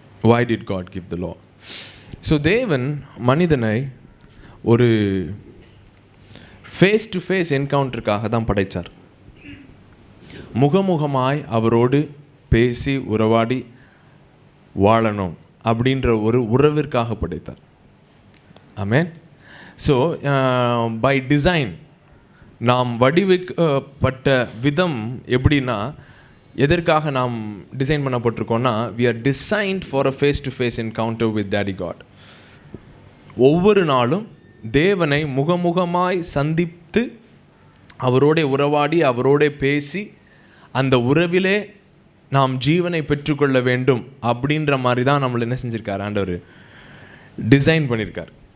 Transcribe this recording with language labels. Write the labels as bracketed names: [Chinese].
[English] Why did God give the law? [Tamil] So தேவன் மனிதனை ஒரு ஃபேஸ் டு ஃபேஸ் என்கவுண்டருக்காக தான் படைத்தார். முகமுகமாய் அவரோடு பேசி உறவாடி வாழணும் அப்படின்ற ஒரு உறவிற்காக படைத்தார். ஆமென். ஸோ பை டிசைன் நாம் வடிவமைக்கப்பட்ட விதம் எப்படின்னா, எதற்காக நாம் design பண்ணப்பட்டிருக்கோம்னா, [English] we are designed for a face to face encounter with Daddy God. [Tamil] ஒவ்வொரு நாளும் தேவனை முகமுகமாய் சந்தித்து அவரோட உறவாடி அவரோட பேசி அந்த உறவிலே நாம் ஜீவனை பெற்றுக்கொள்ள வேண்டும் அப்படின்ற மாதிரி தான் நம்மளை என்ன செஞ்சுருக்கார்? ஆண்டவர் டிசைன் பண்ணியிருக்கார்.